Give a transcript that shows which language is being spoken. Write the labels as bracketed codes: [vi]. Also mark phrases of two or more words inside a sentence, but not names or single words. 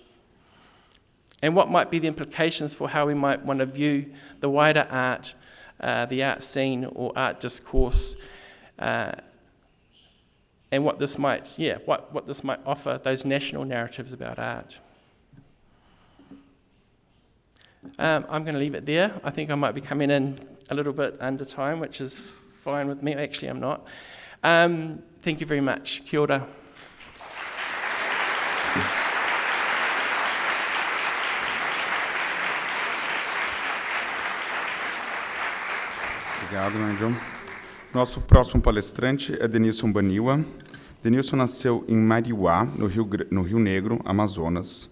[en] And what might be the implications for how we might want to view the wider art, the art scene or art discourse, and what this might offer those national narratives about art. I'm going to leave it there. I think I might be coming in a little bit under time, which is fine with me. Actually, I'm not. Thank you very much. [mi] Kia ora. [pt] Obrigado, Nigel. Nosso próximo palestrante é Denilson Baniwa. Denilson nasceu em Mariuá, no Rio Negro, Amazonas.